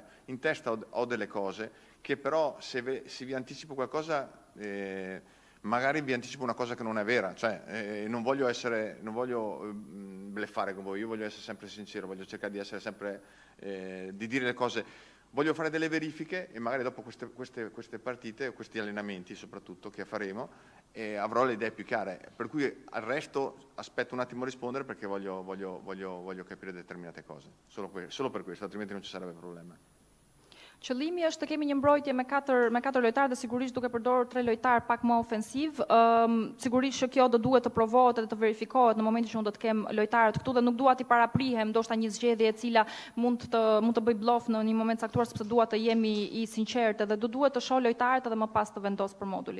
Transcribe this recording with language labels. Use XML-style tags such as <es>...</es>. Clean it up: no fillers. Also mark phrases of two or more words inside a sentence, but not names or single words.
<it>In testa ho delle cose che però se vi anticipo qualcosa, magari vi anticipo una cosa che non è vera, cioè non voglio bluffare con voi, io voglio essere sempre sincero, voglio cercare di essere sempre, di dire le cose. Voglio fare delle verifiche e magari dopo queste partite, questi allenamenti soprattutto che faremo, avrò le idee più chiare. Per cui al resto aspetto un attimo a rispondere perché voglio capire determinate cose. Solo per questo, altrimenti non ci sarebbe problema.</it> <sq>Qëllimi është të kemi një mbrojtje me 4 lojtarë dhe sigurisht duke përdorur 3 lojtarë pak më ofensiv. Sigurisht që kjo do duhet të provohet dhe të verifikohet në momentin që unë do të kem lojtarët këtu dhe nuk dua t'i paraprihem ndoshta një zgjedhje e cila mund të bëj bluff në një moment caktuar, sepse dua të jemi i sinqertë dhe do duhet të shoh lojtarët edhe më pas të vendos për modulin.</sq>